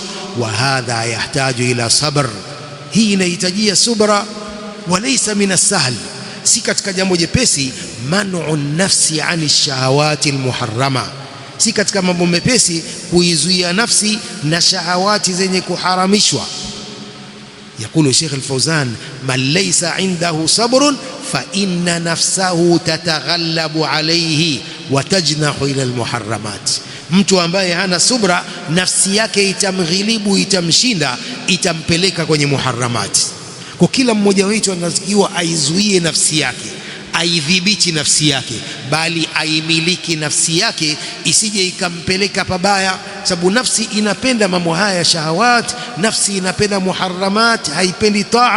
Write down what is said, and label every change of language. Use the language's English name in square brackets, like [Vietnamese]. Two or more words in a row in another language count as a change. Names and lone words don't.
[Arabic] وهذا يحتاج إلى صبر, [Swahili] hii inahitajia subra. [Arabic] وليس من السهل, [Swahili] si katika jambo jepesi. [Arabic] منع النفس عن الشهوات المحرمة, [Swahili] si katika mambo mepesi kuizuia nafsi na shahawati zenye kuharamishwa. [Arabic] يقول الشيخ الفوزان، من ليس عنده صبر فإن نفسه تتغلب عليه وتجنح إلى المحرمات, [Swahili] mtu ambaye hana subra, nafsi yake itamghilibu, itamshinda, itampeleka kwenye muharramati. Kwa kila mmoja wetu anatakiwa aizuie nafsi yake, aidhibiti nafsi yake, bali aimiliki nafsi yake isije ikampeleka pabaya, sababu nafsi inapenda mambo haya shahawat, nafsi inapenda muharramat, haipendi taa.